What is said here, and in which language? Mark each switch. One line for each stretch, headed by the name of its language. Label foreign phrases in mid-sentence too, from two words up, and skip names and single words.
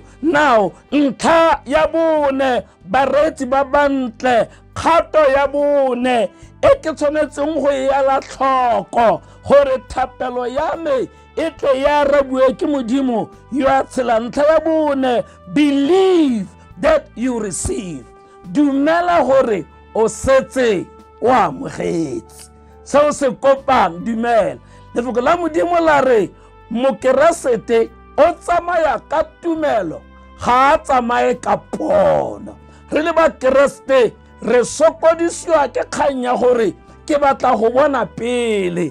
Tswana: Now ntlha ya bone bareetsi ba bantle, kgato ya bone e ke tshwanetseng go ela tlhoko gore thapelo ya me e tle ya arabiwe ke Modimo yo a tshelang. Ntlha ya bone,
English: believe that you receive.
Tswana: Dumela gore o setse o amogetse seo se kopang. Dumela. Lefoko la Modimo la re mokeresete o tsamaya ka tumelo, ga a tsamaye ka pono. Re le bakeresete re sokodisiwa ke kgang ya gore ke batla go bona pele.